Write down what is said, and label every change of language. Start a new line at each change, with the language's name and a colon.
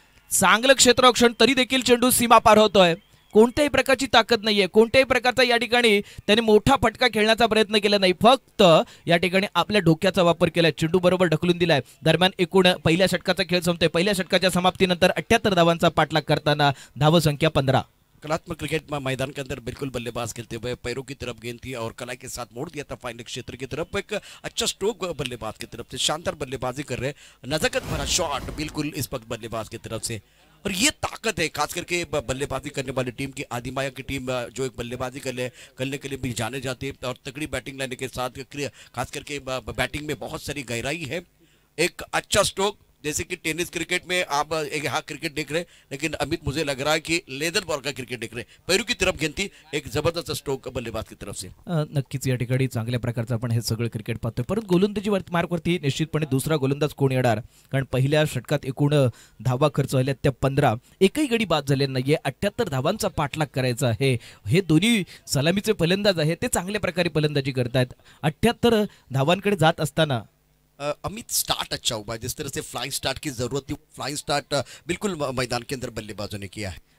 Marathi: चांगलं क्षेत्ररक्षण तरी देखील चेंडू सीमा पार होतोय. कोणत्याही प्रकारची ताकद नाहीये, कोणत्याही प्रकारचा या ठिकाणी त्याने मोठा फटका खेळण्याचा प्रयत्न केला नाही. फक्त या ठिकाणी आपल्या डोक्याचा वापर केलाय. चेंडू बरोबर ढकलून दिलाय. दरम्यान एकूण पहिल्या षटकाचा खेळ संपतोय. पहिल्या षटकाच्या समाप्तीनंतर 78 धावांचा पाठलाग करताना धावसंख्या 15.
Hindi: कलात्मक क्रिकेट मैदान के अंदर बिल्कुल बल्लेबाज खेलते हुए पैरों की तरफ गेंद थी और कलाई के साथ मोड़ दिया था फाइनल क्षेत्र की तरफ. एक अच्छा स्ट्रोक बल्लेबाज की तरफ से, शानदार बल्लेबाजी कर रहे, नजाकत भरा शॉट बिल्कुल इस वक्त बल्लेबाज की तरफ से. और ये ताकत है खास करके बल्लेबाजी करने वाली टीम की. आदिमाया की टीम जो एक बल्लेबाजी करने के लिए भी जाने जाती है और तगड़ी बैटिंग लाने के साथ खास करके बैटिंग में बहुत सारी गहराई है. एक अच्छा स्ट्रोक, जैसे कि टेनिस क्रिकेट में आप एक यहाँ क्रिकेट देख रहे हैं, लेकिन अमित मुझे लग रहा है कि लेदर बॉल का क्रिकेट देख रहे हैं. पैरू की तरफ गेंद थी, एक जबरदस्त स्ट्रोक बल्लेबाज की तरफ से.
Marathi: नक्कीच या ठिकाणी चांगल्या प्रकारचं आपण हे सगळं क्रिकेट पाहतोय. परंतु गोलंदाजी मार्कवरती निश्चितपणे दुसरा गोलंदाज कोण येणार, कारण पहिल्या षटकात एकूण धावा खर्च झाल्या त्या 15. एकही गडी बाद झाले नाहीये. 78 धावांचा पाठलाग करायचा आहे. हे दोन्ही सलामीचे फलंदाज आहेत, ते चांगल्या प्रकारे फलंदाजी करतायत. 78 धावांकडे जात असताना
Hindi: अमित स्टार्ट अच्छा हुआ है. जिस तरह से फ्लाइंग स्टार्ट की जरूरत थी, फ्लाइंग स्टार्ट बिल्कुल मैदान के अंदर बल्लेबाजों ने किया है.